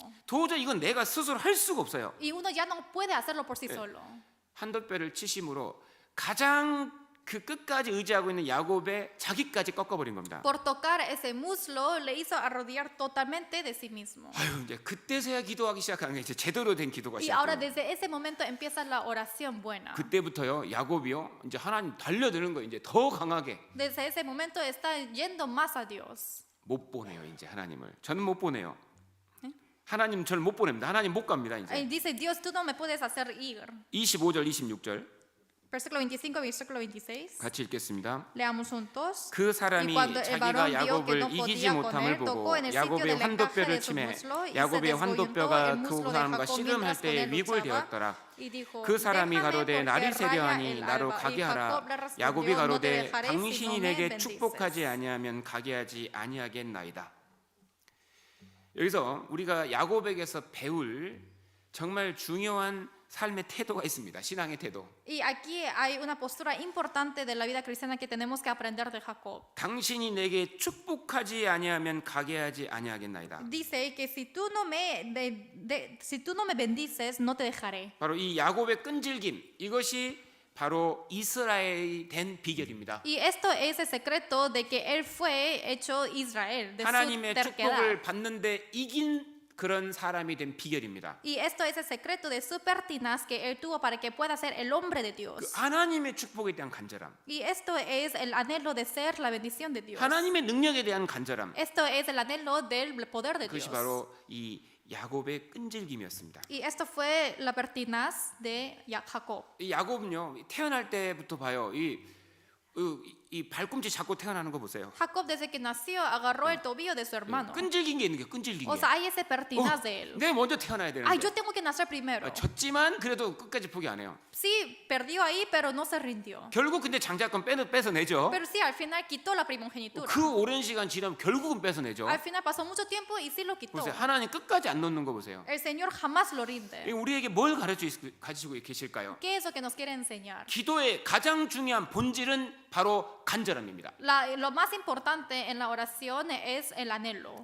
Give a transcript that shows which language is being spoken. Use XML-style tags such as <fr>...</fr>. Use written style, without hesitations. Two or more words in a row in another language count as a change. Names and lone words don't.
<ko>도저히 이건 내가 스스로 할 수가 없어요.</ko> <es>Y uno ya no puede hacerlo por sí solo.</es> <ko>한도뼈를 치심으로 가장 그 끝까지 의지하고 있는 야곱의 자기까지 꺾어버린 겁니다.</ko> <es>Por tocar ese muslo le hizo arrodillar totalmente de sí mismo.</es> <ko>아유, 이제 그때서야 기도하기 시작하는 게 이제 제대로 된 기도가</ko> <es>Y ahora</es> <ko>시작돼요.</ko> <es>desde ese momento empieza la oración buena.</es> <ko>그때부터요, 야곱이요, 이제 하나님 달려드는 거 이제 더 강하게.</ko> <es>Desde ese momento está yendo más a Dios.</es> <ko>못 보내요, 이제 하나님을. 저는 못 보내요. 하나님 저를 못 보냅니다. 하나님 못 갑니다,</ko> <es>Y</es> <ko>이제.</ko> <es>dice, Dios, tú no me puedes hacer ir.</es> <ko>25절, 26절</ko> <es>Versículo 25, versículo 26.</es> <ko>같이 읽겠습니다.</ko> <es>Leamos juntos.</es> <ko>그</ko> <es>Y</es> <ko>사람이</ko> <es>cuando el varón</es> <ko>자기가</ko> <es>vio que</es> <ko>야곱을</ko> <es>no</es> <ko>이기지</ko> <es>podía con</es> <ko>못함을</ko> <es>él, tocó</es> <ko>보고</ko> <es>en el sitio</es> <ko>야곱의</ko> <es>del encaje</es> <ko>환도뼈를</ko> <es>de su</es> <ko>치매</ko> <es>muslo y se</es> <ko>야곱의</ko> <es>desgolló</es> <ko>환도뼈가</ko> <es>el</es> <ko>그</ko> <es>muslo de</es> <ko>사람과</ko> <es>Jacob</es> <ko>씨름할</ko> <es>mientras con</es> <ko>때</ko> <es>él</es> <ko>위골</ko> <es>luchaba.</es> <ko>되었더라.</ko> <es>Y dijo,</es> <ko>그 사람이</ko> <es>"Déjame,</es> <ko>가로되</ko> <es>porque</es> <ko>날이</ko> <es>raya</es> <ko>세려하니</ko> <es>el</es> <ko>나로</ko> <es>alba".</es> <ko>가게</ko> <es>Y</es> <ko>하라.</ko> <es>Jacob le respondió,</es> <ko>야곱이</ko> <es>"No te</es> <ko>가로되</ko> <es>dejaré si no</es> <ko>당신이</ko> <es>me</es> <ko>내게</ko> <es>bendices".</es> <ko>축복하지 아니하면 가게 하지 아니하겠나이다. 여기서 우리가 야곱에게서 배울 정말 중요한 삶의 태도가 있습니다. 신앙의 태도.</ko> <es>Y aquí hay una postura importante de la vida cristiana que tenemos que aprender de Jacob.</es> <ko>당신이 내게 축복하지 아니하면 가게 하지 아니하겠나이다.</ko> <es>Dice que si tú no me bendices, no te dejaré.</es> <ko>바로 이 야곱의 끈질김, 이것이 바로 이스라엘이 된 비결입니다.</ko> <es>Y esto es el secreto de que él fue hecho Israel, de su</es> <ko>하나님의</ko> <es>terquedad.</es> <ko>축복을 받는데 이긴 그런 사람이 된 비결입니다.</ko> <es>Y esto es el secreto de su pertinaz que él tuvo para que pueda ser el hombre de</es> <ko>그</ko> <es>Dios.</es> <ko>하나님의 축복에 대한 간절함,</ko> <es>Y esto es el anhelo de ser la bendición de Dios.</es> <ko>하나님의 능력에 대한 간절함,</ko> <es>Esto es el anhelo del poder de</es> <ko>그것이</ko> <es>Dios.</es> <ko>바로 이 야곱의 끈질김이었습니다.</ko> <es>Y esto fue la pertinaz de Jacob.</es> <ko>이 야곱은요, 태어날 때부터 봐요. 이 발꿈치 잡고 태어나는 거 보세요.</ko> <es>Jacob desde que nació agarró el tobillo de su hermano.</es> <ko>끈질긴 게 있는 게 끈질긴</ko> <es>O</es> <ko>게.</ko> <es>sea, hay ese pertinaz de él.</es> <ko>내가 먼저 태어나야 되는데.</ko> <es>Ay, yo tengo que nacer primero.</es> <ko>졌지만 그래도 끝까지 포기 안 해요.</ko> <es>Sí, perdió ahí, pero no se rindió.</es> <ko>결국 근데 장자권 뺏어내죠.</ko> <es>Pero sí, al final quitó la primogenitura.</es> <ko>그 오랜 시간 지나면 결국은 뺏어내죠.</ko> <es>Al final pasó mucho tiempo y sí lo quitó.</es> <ko>보세요. 하나님 끝까지 안 놓는 거 보세요.</ko> <es>El Señor jamás lo rinde.</es> <ko>우리에게 뭘 가르치고 계실까요?</ko> <es>¿Qué es lo que nos quiere enseñar?</es> <ko>기도의 가장 중요한 본질은 바로 간절함입니다.</ko> <es>Lo más importante en la oración es el anhelo,</es>